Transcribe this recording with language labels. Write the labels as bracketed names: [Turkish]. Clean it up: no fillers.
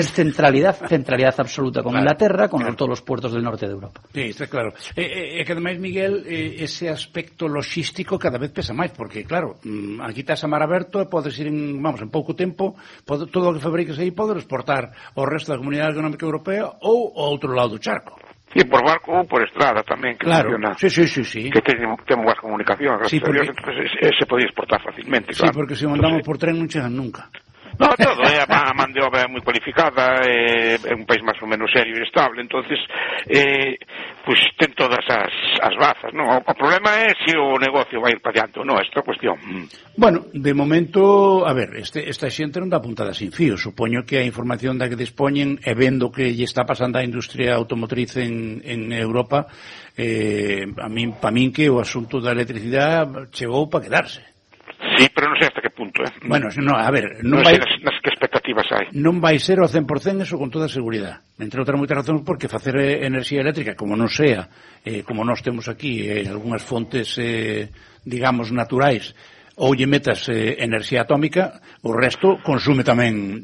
[Spanish] Es centralidad absoluta con Inglaterra, todos los puertos del norte de Europa. Sí, está claro. Que además, Miguel, ese aspecto logístico cada vez pesa más, porque claro, aquí estás a mar abierto, puedes ir en poco tiempo, todo lo que fabriques ahí, poder exportar o resto de la Comunidad Económica Europea [Galician] ou ao outro lado do charco. Sí, por barco ou por estrada tamén, que claro, funciona. Claro, sí. Que ten boas comunicacións, gracias a Dios, entonces se pode exportar facilmente, claro. Sí, porque se mandamos por tren non chegan nunca. No, todo, a man de obra é moi cualificada, é un país máis ou menos serio e estable, entonces, pues ten todas as bazas, ¿no? O problema é se o negocio vai ir para diante ou non, esta cuestión. Bueno, de momento, a ver, esta xente non dá puntada sin fío, supoño que a información da que dispoñen, e vendo que lle está pasando a industria automotriz en Europa, para min que o asunto da electricidade chegou para quedarse. Sí, pero non sei hasta que punto, ¿eh? Bueno, no, a ver, non sei que expectativas hai. Non vai ser o 100% eso con toda seguridade. Entre outras moitas razóns, porque facer enerxía eléctrica, como non sea, como nós temos aquí, algunhas fontes, digamos, naturais, ou lle metas enerxía atómica, o resto consume tamén...